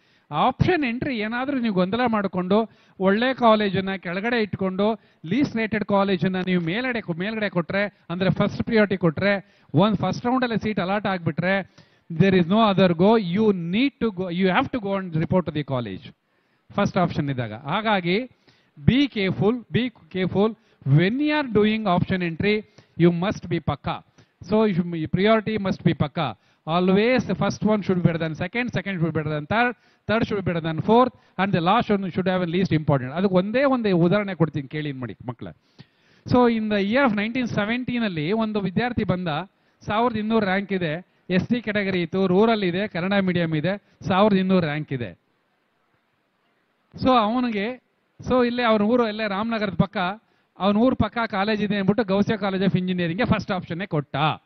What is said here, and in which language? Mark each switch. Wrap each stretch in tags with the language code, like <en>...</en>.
<kn>Option entry ಏನಾದ್ರೂ ನೀವು ಗೊಂದಲ ಮಾಡಿಕೊಂಡು ಒಳ್ಳೆ ಕಾಲೇಜನ್ನ ಕೆಳಗಡೆ ಇಟ್ಕೊಂಡು ಲೀಸ್ಟ್ ರೇಟೆಡ್ ಕಾಲೇಜನ್ನ ನೀವು ಮೇಲ್ಗಡೆ ಕೊಟ್ರೆ, ಅಂದ್ರೆ ಫಸ್ಟ್ ಪ್ರಿಯಾರಿಟಿ ಕೊಟ್ರೆ, ಫಸ್ಟ್ ರೌಂಡ್ ಅಲ್ಲಿ ಸೀಟ್ ಅಲಾಟ್ ಆಗ್ಬಿಟ್ರೆ</kn> <en>there is no other go, you have to go and report to the college</en> <kn>first option ಇದ್ದಾಗ. ಹಾಗಾಗಿ</kn> <en>Be careful when you are doing option entry, you must be pakka. So priority must be pakka. Always the first one should be better than second should be better than third should be better than fourth, and the last one should have a least important.</en> <kn>ಅದಕ್ಕೆ ಒಂದೇ ಉದಾಹರಣೆ ಕೊಡ್ತೀನಿ ಕೇಳಿ ಮಾಡಿ ಮಕ್ಕಳ.</kn> <en>so in the year of</en> <kn>1917 ಅಲ್ಲಿ ಒಂದು ವಿದ್ಯಾರ್ಥಿ ಬಂದ, 1200 ರ್ಯಾಂಕ್ ಇದೆ, ST ಕ್ಯಾಟಗರಿ ಇತ್ತು, ರೂರಲ್ ಇದೆ, ಕನ್ನಡ ಮೀಡಿಯಂ ಇದೆ, 1200 ರ್ಯಾಂಕ್ ಇದೆ. ಸೊ ಅವನಿಗೆ ಇಲ್ಲೇ ಅವನ ಊರು ಎಲ್ಲೇ ರಾಮನಗರದ ಪಕ್ಕ, ಅವನ ಊರು ಪಕ್ಕ ಕಾಲೇಜ್ ಇದೆ ಅಂದ್ಬಿಟ್ಟು ಗೌಸಿಯಾ ಕಾಲೇಜ್ ಆಫ್ ಇಂಜಿನಿಯರಿಂಗ್ಗೆ ಫಸ್ಟ್ ಆಪ್ಷನ್ನೇ ಕೊಟ್ಟ.</kn>